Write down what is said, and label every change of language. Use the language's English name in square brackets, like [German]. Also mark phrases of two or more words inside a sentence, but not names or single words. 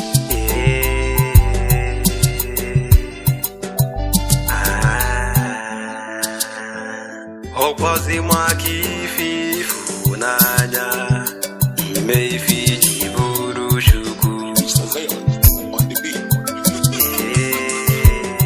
[Igbo] Ee. Ah. Ọkwazi maka ife ifu n'anya, ime ife iji bụrụ Chukwu. [English] It's the veil on the beat. [Igbo] Ee.